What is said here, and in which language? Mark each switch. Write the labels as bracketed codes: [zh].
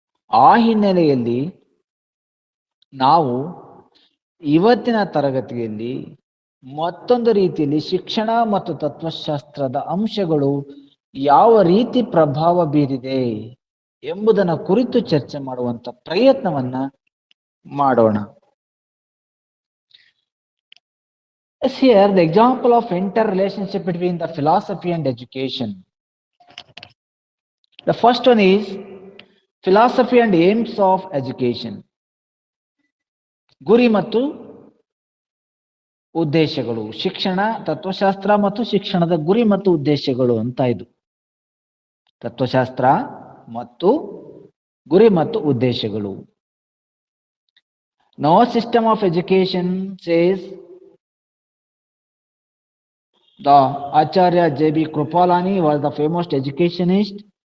[kn] ಆ ಹಿನ್ನೆಲೆಯಲ್ಲಿ ನಾವು ಇವತ್ತಿನ ತರಗತಿಯಲ್ಲಿ ಮತ್ತೊಂದು ರೀತಿಯಲ್ಲಿ ಶಿಕ್ಷಣ ಮತ್ತು ತತ್ವಶಾಸ್ತ್ರದ ಅಂಶಗಳು ಯಾವ ರೀತಿ ಪ್ರಭಾವ ಬೀರಿದೆ ಎಂಬುದನ್ನು ಕುರಿತು ಚರ್ಚೆ ಮಾಡುವಂತ ಪ್ರಯತ್ನವನ್ನ ಮಾಡೋಣ. [en] Yes, here the example of interrelationship between the philosophy and education. The first one is philosophy and aims of education. [kn] ಗುರಿ ಮತ್ತು ಉದ್ದೇಶಗಳು, ಶಿಕ್ಷಣ, ತತ್ವಶಾಸ್ತ್ರ ಮತ್ತು ಶಿಕ್ಷಣದ ಗುರಿ ಮತ್ತು ಉದ್ದೇಶಗಳು ಅಂತ ಇದು. ತತ್ವಶಾಸ್ತ್ರ ಮತ್ತು ಗುರಿ ಮತ್ತು ಉದ್ದೇಶಗಳು. [en] No system of education says. The Acharya J.B. Kripalani was the famous educationist.